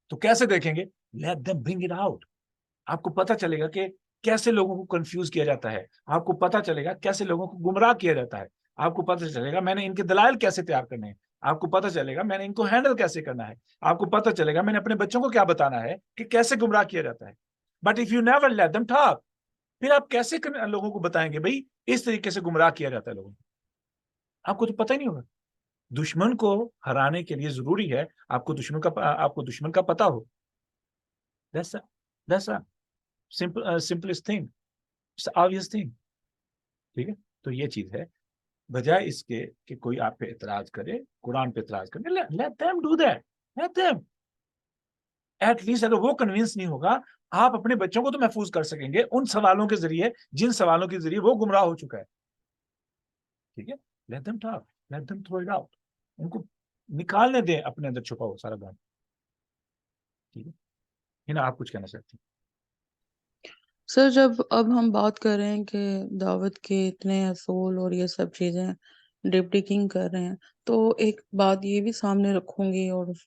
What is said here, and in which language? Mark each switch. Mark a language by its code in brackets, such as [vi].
[ur] تو کیسے دیکھیں گے؟ [en] Let them bring it out. [ur] آپ کو پتہ چلے گا کہ کیسے لوگوں کو کنفیوز کیا جاتا ہے, آپ کو پتہ چلے گا کیسے لوگوں کو گمراہ کیا جاتا ہے, آپ کو پتہ چلے گا میں نے ان کے دلائل کیسے تیار کرنے ہیں, آپ کو پتہ چلے گا میں نے ان کو ہینڈل کیسے کرنا ہے, آپ کو پتہ چلے گا میں نے اپنے بچوں کو کیا بتانا ہے کہ کیسے گمراہ کیا جاتا ہے. [en] but if you never let them talk, [ur] پھر آپ کیسے لوگوں کو بتائیں گے بھائی اس طریقے سے گمراہ کیا جاتا ہے لوگوں کو؟ آپ کو تو پتہ ہی نہیں ہوگا. دشمن کو ہرانے کے لیے ضروری ہے آپ کو دشمن کا پتہ ہو. [en] That's a simplest thing, it's an obvious thing. [ur] ٹھیک ہے, تو یہ چیز ہے. بجائے اس کے کہ کوئی آپ پہ اعتراض کرے, قرآن پہ اعتراض کرے, [en] let them do that. Let them. [ur] At least اگر وہ کنوینس نہیں ہوگا, آپ اپنے بچوں کو تو محفوظ کر سکیں گے ان سوالوں کے ذریعے جن سوالوں کے ذریعے وہ گمراہ ہو چکا ہے. ٹھیک ہے, [en] let them talk, let them throw it out. [ur] ان کو نکالنے دیں اپنے اندر چھپا ہو سارا گان. ٹھیک ہے, ہنا آپ کچھ کہنا چاہتے ہیں؟ سر جب اب ہم بات کر رہے ہیں کہ دعوت کے اتنے اصول اور یہ سب چیزیں ڈپ ڈگنگ کر رہے ہیں, تو ایک بات یہ بھی سامنے رکھوں گی اور